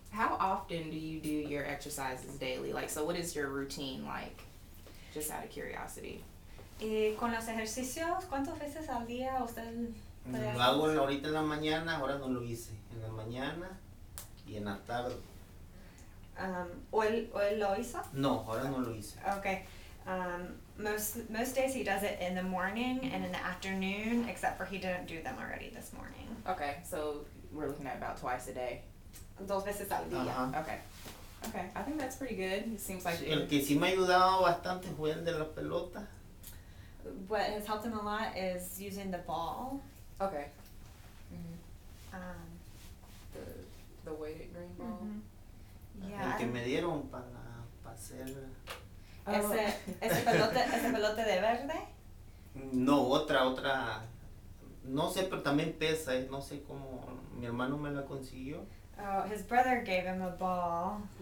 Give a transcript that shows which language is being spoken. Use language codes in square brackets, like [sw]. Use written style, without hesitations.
[en] How often do you do your exercises daily? Like, so what is your routine like? Just out of curiosity. [es] Y con los ejercicios, ¿cuántas veces al día usted puede Lo hacer? hago ahorita en la mañana, ahora no lo hice. En la mañana y en la tarde. ¿O él lo hizo? No, ahora no lo hice. [en] Okay. Most days he does it in the morning and in the afternoon, except for he didn't do them already this morning. Okay, so we're looking at about twice a day. [es] 2 veces al día. Ajá. [en] Okay. Okay, I think that's pretty good. It seems like [es] El que sí me ha ayudado bastante fue el de la pelota. [en] What has helped him a lot is using the ball. Okay. Um, The weighted green ball. Yeah. [es] El que me dieron para hacer... Ese pelote de verde. No, otra. No sé, pero también pesa. No sé cómo. Mi hermano me la consiguió. [en] Oh, his brother gave him a ball.